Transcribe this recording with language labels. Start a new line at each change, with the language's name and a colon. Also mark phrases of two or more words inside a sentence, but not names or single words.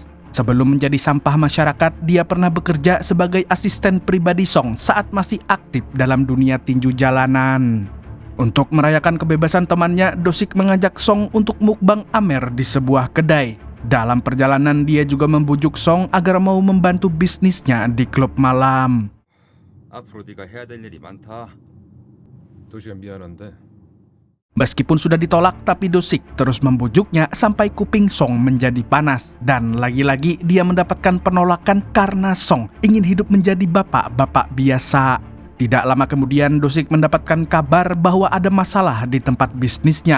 Indonesian: Sebelum menjadi sampah masyarakat, dia pernah bekerja sebagai asisten pribadi Song saat masih aktif dalam dunia tinju jalanan. Untuk merayakan kebebasan temannya, Dosik mengajak Song untuk mukbang amer di sebuah kedai. Dalam perjalanan dia juga membujuk Song agar mau membantu bisnisnya di klub malam.
Korean: 앞으로 네가 해야 될 일이 많다. 도시가 미안한데
Indonesian: Meskipun sudah ditolak, tapi Dosik terus membujuknya sampai kuping Song menjadi panas. Dan lagi-lagi dia mendapatkan penolakan karena Song ingin hidup menjadi bapak-bapak biasa. Tidak lama kemudian Dosik mendapatkan kabar bahwa ada masalah di tempat bisnisnya.